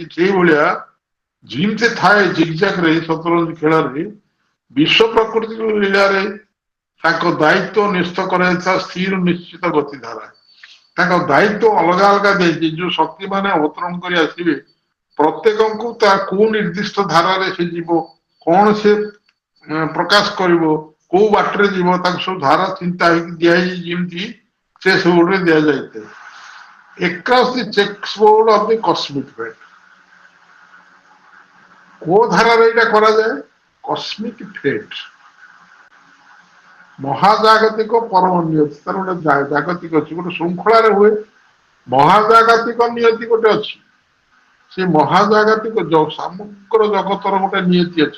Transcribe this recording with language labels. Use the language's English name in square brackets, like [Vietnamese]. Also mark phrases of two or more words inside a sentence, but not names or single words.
[Odia] ସେଇଭଳିଆ ଯେମିତି ଥାଏ ଜିଗଜାଗରେ ଶତରଞ୍ଜ ଖେଳରେ, ବିଶ୍ୱ ପ୍ରକୃତି ଲୀଳାରେ ତାଙ୍କ ଦାୟିତ୍ୱ ନିଶ୍ଚିତ କରାଯାଇଥିବା ସ୍ଥିର ନିଶ୍ଚିତ ଗତିଧାରା, ତାଙ୍କ ଦାୟିତ୍ୱ ଅଲଗା ଅଲଗା ଦେଇଛି। ଯୋଉ ଶକ୍ତି ମାନେ ଅବତରଣ କରି ଆସିବେ, ପ୍ରତ୍ୟେକଙ୍କୁ ତା କୋଉ ନିର୍ଦ୍ଦିଷ୍ଟ ଧାରାରେ ସେ ଯିବ, କଣ ସେ ପ୍ରକାଶ କରିବ, କୋଉ ବାଟରେ ଯିବ, ତାକୁ ସବୁ ଧାରା ଚିନ୍ତା ହେଇକି ଦିଆହେଇଛି, ଯେମିତି ଚେସ୍ ବୋର୍ଡରେ ଦିଆଯାଇଥାଏ। [English] across the chessboard of the cosmic fate, [Odia] କୋଉ ଧାରାରେ ଏଇଟା କରାଯାଏ? [English] cosmic fate, [Odia] ମହାଜାଗତିକ ପରମ ନିୟତି। ତାର ଗୋଟେ ଜାଗତିକ ଅଛି, ଗୋଟେ ଶୃଙ୍ଖଳାରେ ହୁଏ। ମହାଜାଗତିକ ନିୟତି ଗୋଟେ ଅଛି, ସେ ମହାଜାଗତିକ ସମଗ୍ର ଜଗତର ଗୋଟେ ନିୟତି ଅଛି।